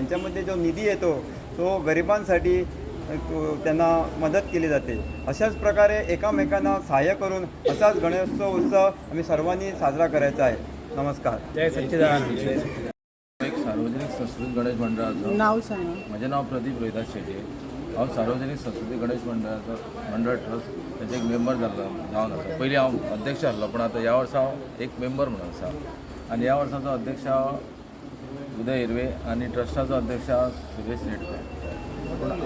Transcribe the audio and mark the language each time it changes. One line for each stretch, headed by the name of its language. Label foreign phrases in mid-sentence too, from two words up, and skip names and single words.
Marathi: यांच्यामध्ये जो निधी येतो तो गरिबांसाठी त्यांना मदत केली जाते. अशाच प्रकारे एकामेकांना सहाय्य करून असाच गणेशोत्सव उत्सव आम्ही सर्वांनी साजरा करायचा आहे. नमस्कार. जय सच्चिदानंद. एक सार्वजनिक संस्कृती गणेश मंडळाचं नाव सांगा. माझे नाव प्रदीप रोहिदास शेटे.
Konkani: हांव सार्वजनिक संस्कृती गणेश मंडळाचो मंडळ ट्रस्ट त्याचे एक मेंबर जावन आसा. पयलीं हांव अध्यक्ष आसलो, पण आतां ह्या वर्सा हांव एक मेंबर म्हणून आसा. आनी ह्या वर्साचो अध्यक्ष उदय हिरवे आनी ट्रस्टाचो अध्यक्ष सुरेश रेडकर.